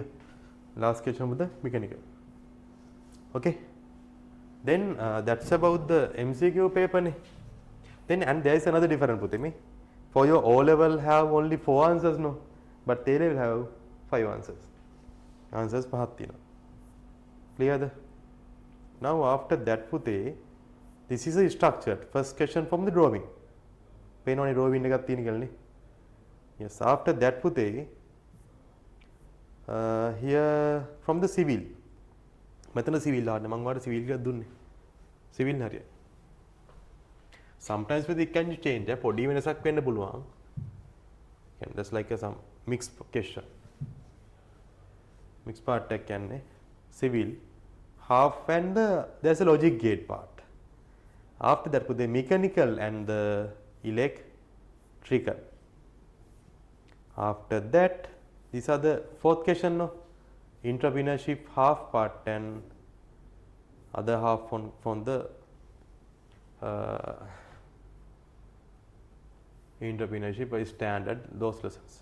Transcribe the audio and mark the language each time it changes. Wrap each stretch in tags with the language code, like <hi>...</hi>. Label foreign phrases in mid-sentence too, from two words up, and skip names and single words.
<en>Last question with the mechanical. Okay. Then that's about the MCQ paper. Then and there is another difference with me. For your O level have only 4 answers no, but they will have 5 answers.</en> <si>Answers පහක් තියෙනවා.</si> <en>Clear? Now after that this is a structured first question from the drawing.</en> <si>පේනවනේ drawing එකක් තියෙන කියලා නේ.</si> <en>Yes, after that here from the civil.</en> <si>මෙතන civil ආන්න මම වාට civil එකක් දුන්නේ. civil හරිය.</si> <en>Sometimes it can change.</en> <si>පොඩි වෙනසක් වෙන්න පුළුවන්.</si> <en>That's like some mixed question. Mixed part</en> <si>එක කියන්නේ</si> <en>civil half and there's a logic gate part. After that the mechanical and the electrical. After that these are the fourth question no, entrepreneurship half part and other half from the entrepreneurship by standard, those lessons.</en>